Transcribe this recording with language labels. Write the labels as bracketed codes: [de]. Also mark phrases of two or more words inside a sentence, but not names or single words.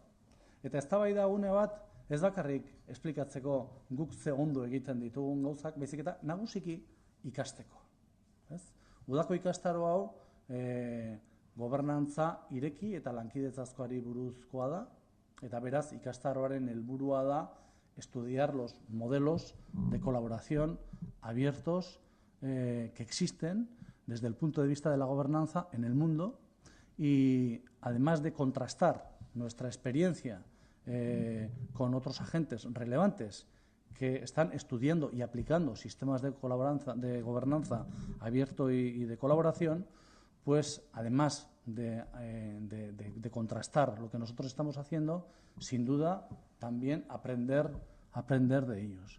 [eu] Eta eztabaidagune bat ez bakarrik esplikatzeko guk ze ondo egiten ditugun gauzak, baizik eta nagusiki ikasteko. Udako ikastaro hau gobernantza ireki eta lankidetzazkoari buruzkoa da, eta beraz ikastaroaren helburua da [es] estudiar los modelos de colaboración abiertos que existen desde el punto de vista de la gobernanza en el mundo, y además de contrastar nuestra experiencia con otros agentes relevantes que están estudiando y aplicando sistemas de gobernanza abierto y de colaboración, pues además de contrastar lo que nosotros estamos haciendo, sin duda también aprender de ellos.